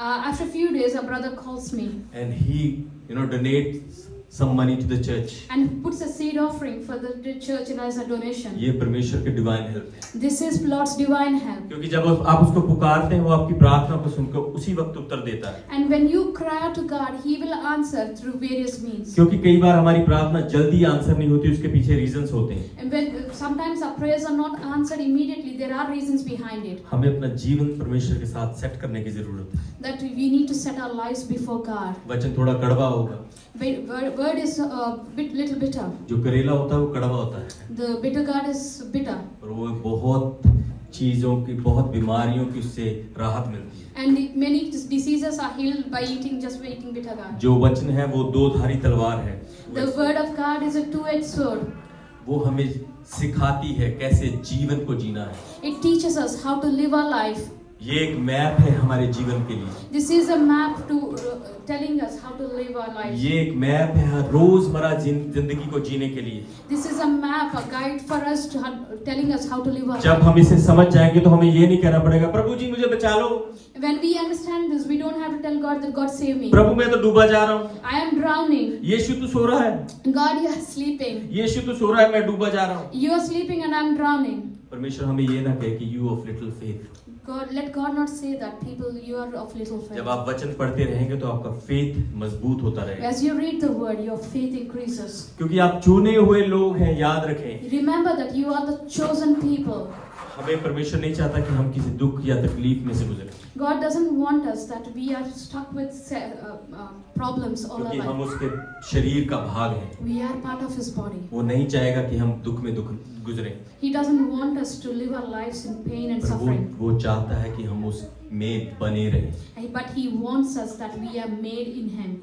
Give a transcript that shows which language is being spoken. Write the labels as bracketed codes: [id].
[en] After a few days, a brother calls me. And he donates some money to the church. and puts a seed offering for the church and as a donation. [hi] ये परमेश्वर की divine help है, [en] This is Lord's divine help. [hi] क्योंकि जब आप उसको पुकारते हैं वो आपकी प्रार्थना को सुनकर उसी वक्त उत्तर देता है। [en] And when you cry out to God, He will answer through various means. [hi] क्योंकि कई बार हमारी प्रार्थना जल्दी आंसर नहीं होती, उसके पीछे रीजंस होते हैं। [en] And when sometimes our prayers are not answered immediately, there are reasons behind it. [hi] हमें अपना जीवन परमेश्वर के साथ सेट करने की जरूरत है। [en] That we need to set our lives before God. [hi] वचन थोड़ा कड़वा होगा, [en] Word is a little bitter. [hi] जो करेला होता है वो कड़वा होता है, [en] The bitter God is bitter. [hi] और वो बहुत चीजों की, बहुत बीमारियों की उससे राहत मिलती है। [en] And many diseases are healed by eating bitter God. [hi] जो वचन है वो दो धारी तलवार है। [en] The word of God is a two-edged sword. [hi] वो हमें सिखाती है कैसे जीवन को जीना है। [en] It teaches us how to live our life. [hi] ये एक मैप है हमारे जीवन के लिए। [en] This is a map to telling us how to live our lives. [hi] ये एक मैप है रोजमर्रा जिंदगी को जीने के लिए। [en] This is a map, a guide for us to telling us how to live our [hi] जब [en] life. [hi] हम इसे समझ जाएंगे तो हमें ये नहीं कहना पड़ेगा प्रभु जी मुझे बचा लो, [en] When we understand this, we don't have to tell God that God save me. [hi] प्रभु मैं तो डूबा जा रहा हूँ, [en] I am drowning. [hi] यीशु तू सो रहा है, [en] God, you are sleeping. [hi] यीशु तू सो रहा है, मैं डूबा जा रहा हूँ। [en] You are sleeping and I am drowning. [hi] परमेश्वर हमें ये ना कहे कि [en] You of little faith. God, let God not say that people, you are of little faith. [hi] जब आप वचन पढ़ते रहेंगे तो आपका फेथ मजबूत होता रहेगा, [en] As you read the word, your faith increases. [hi] क्योंकि आप चुने हुए लोग हैं। याद रखें, [en] Remember that you are the chosen people. [hi] हमें परमेश्वर नहीं चाहता कि हम किसी दुख या तकलीफ में से गुजरें, [en] God doesn't want us that we are stuck with problems all [hi] क्योंकि [en] our [hi] हम [en] life. [hi] उसके शरीर का भाग हैं। [en] We are part of His body. [hi] वो नहीं चाहेगा कि हम दुख में दुख गुजरें, [en] He doesn't want us to live our lives in pain and [hi] पर [en] suffering. [hi] वो चाहता है कि हम उसमें बने रहें, [en] But He wants us that we are made in Him.